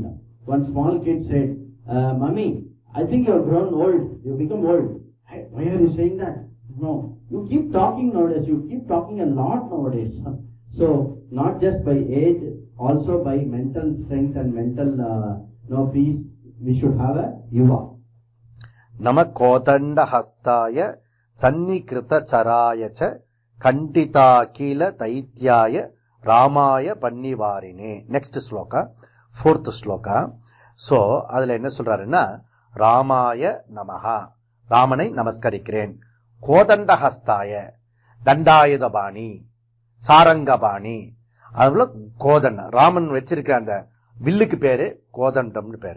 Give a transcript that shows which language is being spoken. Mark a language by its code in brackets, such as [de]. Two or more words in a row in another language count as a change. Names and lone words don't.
[en] One small kid said, "Mummy, I think you have grown old. You become old." Why are you saying that? No, you keep talking nowadays. You keep talking a lot nowadays. So not just by age, also by mental strength and mental peace, we should have a yuva. [sa] नमः कोदण्ड हस्ताय सन्निकृत शराय च खण्डिता खिल दैत्याय रामाय आपन्निवारिणे. [en] Next sloka, 4th sloka. [ta] So அதுல என்ன சொல்றாருன்னா, [sa] रामाय नमः, [ta] ராமனை நமஸ்கரிக்கிறேன். [sa] कोदण्ड हस्ताय, [ta] தண்டாயுதபாணி, சாரங்கபாணி. அதுல கோதண்ட ராமன் வச்சிருக்கிற அந்த வில்லுக்கு பேரு கோதண்டம்னு பேரு.